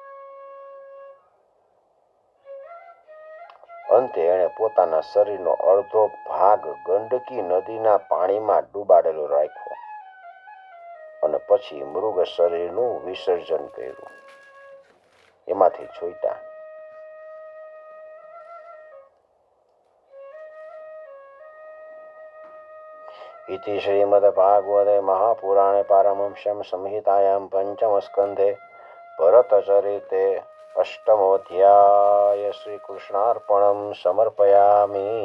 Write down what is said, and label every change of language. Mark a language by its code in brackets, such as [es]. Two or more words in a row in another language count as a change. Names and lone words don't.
[gu] અંતે એણે પોતાના શરીરનો અડધો ભાગ ગંડકી નદીના પાણીમાં ડૂબાડેલો રાખ્યો અને પછી મૃગ શરીરનું વિસર્જન કર્યું. એમાંથી છૂટ્યા. [sa] इति श्रीमद्भागवते महापुराणे पारमहंस्यां संहितायां पंचमस्कन्धे भरतचरिते अष्टमोऽध्याय श्रीकृष्णार्पणं समर्पयामि।